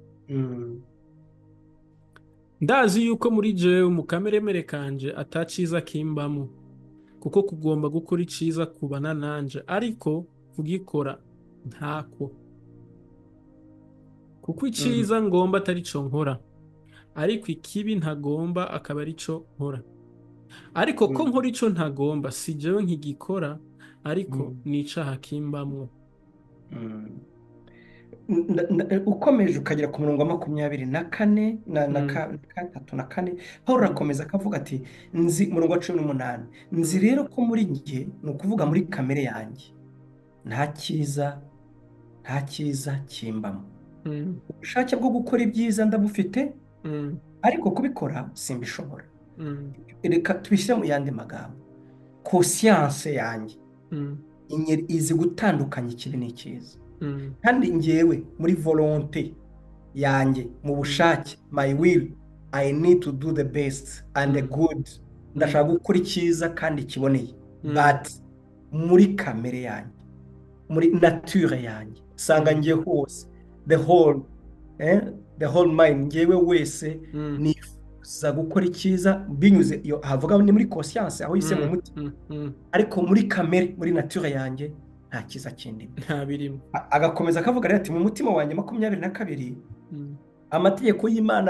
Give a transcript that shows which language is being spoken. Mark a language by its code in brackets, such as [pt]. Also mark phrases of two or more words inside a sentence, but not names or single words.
[rn] Ndazi yuko muri jewe mu kameremere kanje ataciza kimbamwo, kuko kugomba gukora iciza kubana nanje, ariko kugikora ntako. Kuko iciza ngomba atari co nkora, ariko ikibi ntagomba akaba ari co nkora. Ariko ko nkora ico ntagomba si jewe nkigikora, ariko ni icaha kimbamwo. [rw] Ukomeje ukagera ku murongo wa 24 na 3 Paulo akomeza akavuga ati nzi murongo wa 18, nzi rero ko muri nge, ni ukuvuga muri kamere yanjye, nta cyiza kimbamo. Ubushake bwo gukora ibyiza ndabufite, ariko kubikora simbishobora. Reka tubishyire mu yandi magambo, conscience yanjye izi gutandukanya ikibi n'icyiza. Kandi ngewe muri volonté yanjye, mu bushake, [en] my will, I need to do the best and the good. [rw] Ndashaka gukora icyiza kandi kiboneye. But muri kamere yanjye, muri nature yanjye, sanga ngiye hose, [en] the whole mind, [rw] ngewe wese nifuza gukora icyiza binyuze iyo havuga ni muri conscience, aho yise mu mutima. Ariko muri kamere, muri nature yanjye nta cyiza kindi nta birimo. Agakomeza akavuga rero ati mu mutima wanjye 22 amategeko y'Imana aranshimisha.